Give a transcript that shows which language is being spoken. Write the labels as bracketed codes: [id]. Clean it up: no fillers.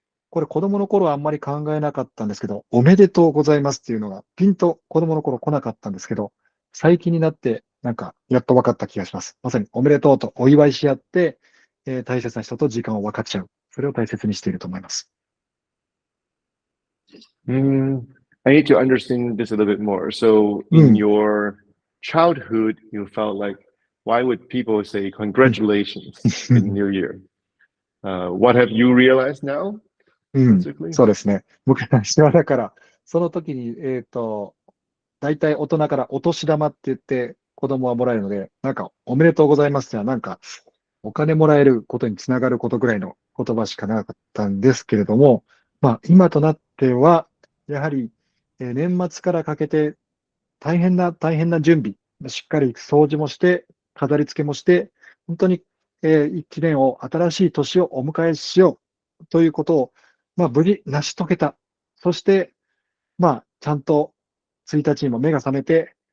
[ja] これ子供の頃はあんまり考えなかったんですけど、おめでとうございますっていうのがピンと子供の頃来なかったんですけど、最近になってなんかやっと分かった気がします。まさにおめでとうとお祝いし合って、大切な人と時間を分かっちゃう。それを大切にしていると思います。 [en] I need to understand this a little bit more. So in your childhood, you felt like, why would people say congratulations in New Year? What have you realized now? [ja] そうですね。昔はだから、その時に、大体大人からお年玉って言って子供はもらえるので、なんかおめでとうございますってのはなんかお金もらえることにつながることぐらいの言葉しかなかったんですけれども、まあ今となっては、やはり、年末からかけて大変な準備、しっかり掃除もして、飾り付けもして、本当に、一年を、新しい年をお迎えしようということを、まあ無事成し遂げた。そして、まあちゃんと1日にも目が覚めて、